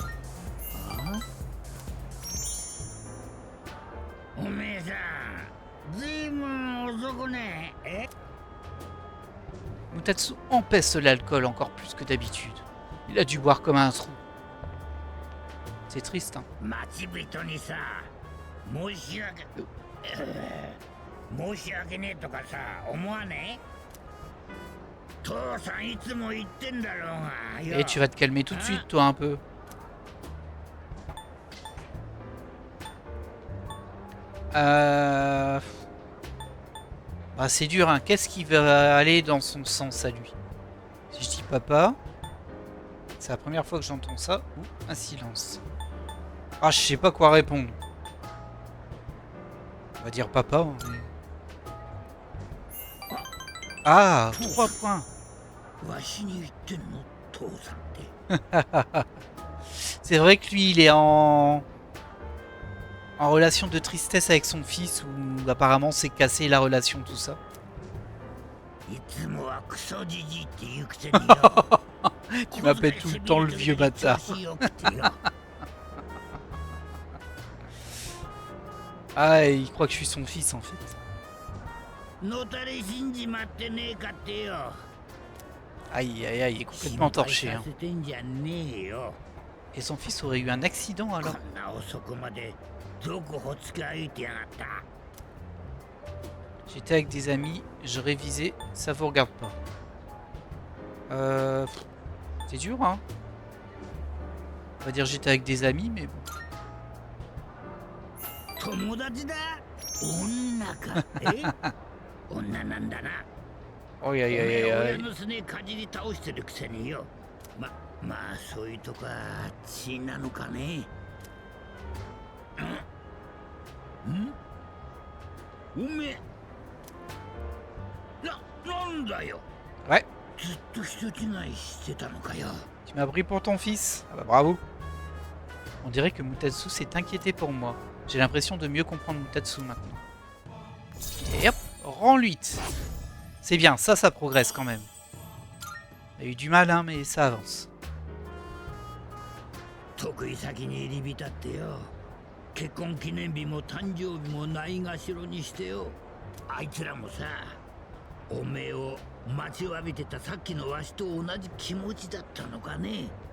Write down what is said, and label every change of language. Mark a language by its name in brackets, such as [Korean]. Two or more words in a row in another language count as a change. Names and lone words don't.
[French] Mutatsu empêche l'alcool encore plus que d'habitude. Il a dû boire comme un trou. C'est triste, hein. [Japanese] 待ち人にさ申し訳申し訳ねえとかさ思わねえ父さんいつも言ってんだろうがよ [French] Et tu vas te calmer tout de suite, toi, un peu. Bah, c'est dur, hein. Qu'est-ce qui va aller dans son sens à lui? Si je dis papa, c'est la première fois que j'entends ça. Ou un silence. Ah, je sais pas quoi répondre. On va dire papa. Hein, mais... Ah, 3 points. [Japanese] わしに言ってんの父さんって [French] C'est vrai que lui, il est en relation de tristesse avec son fils, où apparemment c'est cassé la relation, tout ça. [Japanese] いつもはクソじじいって言うくせによ [French] Tu m'appelles tout le temps le vieux bâtard. [Japanese] 調子よくてよ [French] Ah, il croit que je suis son fils en fait. [Japanese] のたれ死んじまってねえかってよ [French] Aïe, aïe, aïe, il est complètement torché. [Japanese] 心配 [French] Hein. [Japanese] させてんじゃねえよ [French] Et son fils aurait eu un accident [Japanese] こ [French] alors. [Japanese] んな遅くまでどこほつき歩いてやがった [French] J'étais avec des amis, je révisais, ça vous regarde pas. C'est dur, hein. On va dire j'étais avec des amis, mais bon. [Japanese] 友達だ女かえ女なんだな [French] Oh, aïe, aïe, aïe, [Japanese] 親 [French] aïe. [Japanese] のすねかじり倒してるくせによまあそういうとこは血なのかねんおめえなんだよ [French] Ouais, [Japanese] ずっと人違いしてたのかよ [French] tu m'as pris pour ton fils. Ah bah bravo. On dirait que Mutatsu s'est inquiété pour moi. J'ai l'impression de mieux comprendre Mutatsu maintenant. Et hop, rang 8. C'est bien, ça progresse quand même. Il a eu du mal, hein, mais ça avance. [Japanese] 得意先に入り浸ってよ結婚記念日も誕生日もないがしろにしてよあいつらもさおめえを待ちわびてたさっきのわしと同じ気持ちだったのかね